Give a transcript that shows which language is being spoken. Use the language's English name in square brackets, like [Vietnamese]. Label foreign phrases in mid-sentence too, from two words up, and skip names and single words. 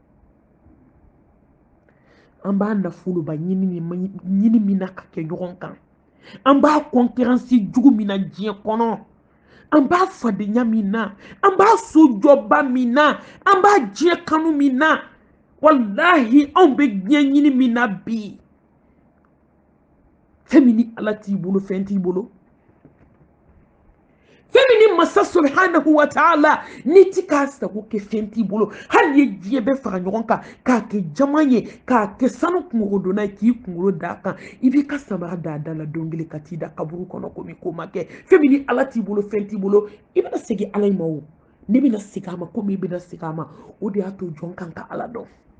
[Bambara] an b'a nafoloba ɲini min na ka kɛ ɲɔgɔn kan an b'a concurrence jugu min na diɲɛ kɔnɔ an b'a fadenya min na an b'a sojɔba min na an b'a diɲɛ kanu min na wallahi anw bɛ diɲɛ ɲini min na bi fɛn min ni ala t'i bolo fɛn t'i bolo fɛn min ni masa [Arabic] سبحانه وتعالى [Bambara] ni ti k'a sago kɛ fɛn t'i bolo hali ye diɲɛ bɛɛ fara ɲɔgɔn kan k'a kɛ jama ye k'a kɛ sanu kungorodonna ye k'i kunkolo d'a kan i b'i ka samara d'a da la don kelen ka t'i da kaburu kɔnɔ komi ko ma kɛ fɛn min ni ala t'i bolo fɛn t'i bolo i bɛna segin ala in ma o ne bɛna segin a ma komi i bɛna segin a ma o de y'a to jɔn kan ka ala dɔn